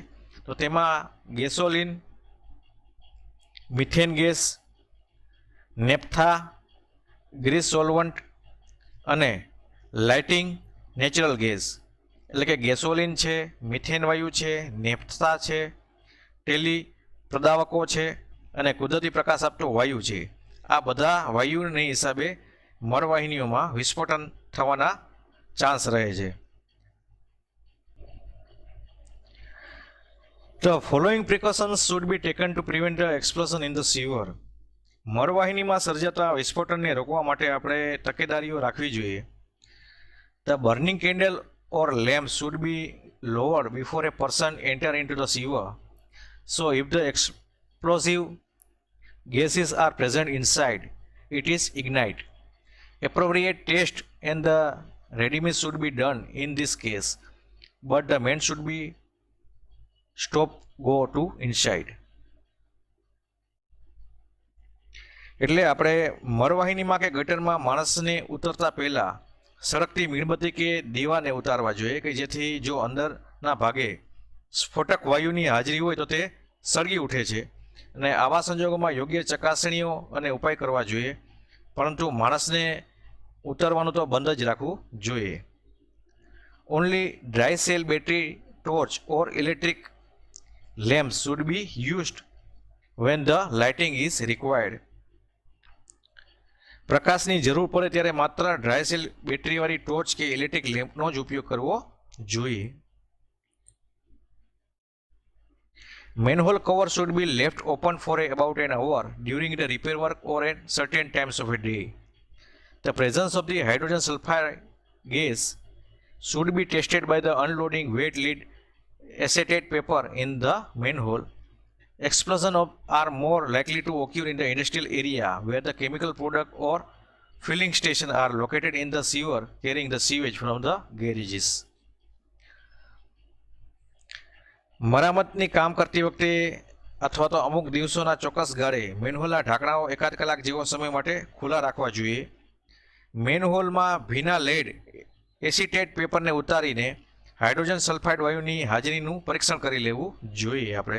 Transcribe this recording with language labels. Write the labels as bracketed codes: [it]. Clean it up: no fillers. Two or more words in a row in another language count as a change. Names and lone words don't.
[gu] તો તેમાં ગેસોલિન, મિથેન ગેસ, નેપ્થા, [en] grease solvent [gu] અને [en] lighting natural gas, [gu] એટલે કે ગેસોલિન છે, મિથેન વાયુ છે, નેપ્થા છે, ટેલી પ્રદાવકો છે અને કુદરતી પ્રકાશ આપતો વાયુ છે. આ બધા વાયુને હિસાબે મળવાહિનીઓમાં વિસ્ફોટન થવાના ચાન્સ રહે છે. [en] The following precautions should be taken to prevent the explosion in the sewer. [gu] મળવાહિનીમાં સર્જાતા વિસ્ફોટનને રોકવા માટે આપણે તકેદારીઓ રાખવી જોઈએ. [en] The burning candle or lamp should be lowered before a person enter into the sewer. So if the explosive gases are present inside, it is ignite. Appropriate test and the readiness should be done in this case, but the man should be stop go to inside. [gu] એટલે આપણે મળવાહિનીમાં કે ગટરમાં માણસને ઉતરતા પહેલાં સળગતી મીણબત્તી કે દીવાને ઉતારવા જોઈએ, કે જેથી જો અંદરના ભાગે સ્ફોટક વાયુની હાજરી હોય તો તે સળગી ઉઠે છે. અને આવા સંજોગોમાં યોગ્ય ચકાસણીઓ અને ઉપાય કરવા જોઈએ, પરંતુ માણસને ઉતારવાનું તો બંધ જ રાખવું જોઈએ. [en] only dry cell battery torch or electric lamps should be used when the lighting is required. [gu] પ્રકાશની જરૂર પડે ત્યારે માત્ર [en] dry cell [gu] બેટરીવાળી ટોર્ચ કે ઇલેક્ટ્રિક લેમ્પનો જ ઉપયોગ કરવો જોઈએ. [en] Manhole cover should be left open for about an hour during the repair work or at certain times of a day. The presence of the hydrogen sulfide gas should be tested by the unloading wet lead acetate paper in the manhole. Explosions are more likely to occur in the industrial area where the chemical product or filling station are located in the sewer carrying the sewage from the garages. [gu] મરામતની કામ કરતી વખતે અથવા તો અમુક દિવસોના ચોક્કસ ગાળે મેનહોલના ઢાંકણાઓ એકાદ કલાક જેવો સમય માટે ખુલ્લા રાખવા જોઈએ. મેનહોલમાં ભીના [en] lead acetate [gu] પેપરને ઉતારીને [en] hydrogen sulfide [gu] વાયુની હાજરીનું પરીક્ષણ કરી લેવું જોઈએ આપણે.